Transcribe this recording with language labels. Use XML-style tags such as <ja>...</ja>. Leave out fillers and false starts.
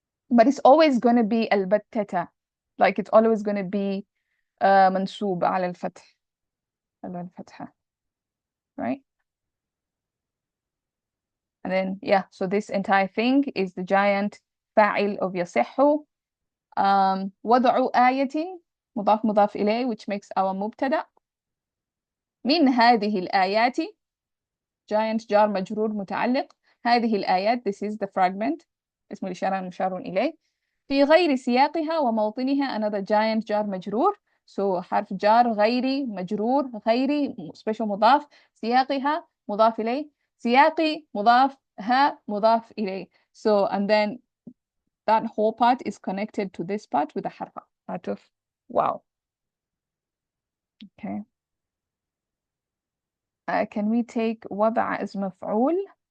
<en>But it's always going to be البتة. Like it's always going to be</en> <ar>منصوب على الفتح. على الفتحة.</ar> <en>Right? And then, yeah, so this entire thing is the giant فاعل of يصح.</en> <ar>وضع آية مضاف مضاف إليه, which makes our مبتدأ. من هذه الآيات,</ar> <en>giant</en> <ar>جار مجرور متعلق. هذه الآيات,</ar> <en>this is the fragment,</en> <ar>اسم الإشارة مشار إليه. في غير سياقها وموطنها,</ar> <en>another giant</en> <ar>جار مجرور. So حرف جار غيري مجرور غيري</ar> <en>special</en> <ar>مضاف. سياقها مضاف إليه. سياقي مضاف ها مضاف إليه.</ar> <en>So and then that whole part is connected to this part with a</en> <ar>حرف عطف.</ar> <en>Wow. Okay. Can we take وضع as مفعول?</en>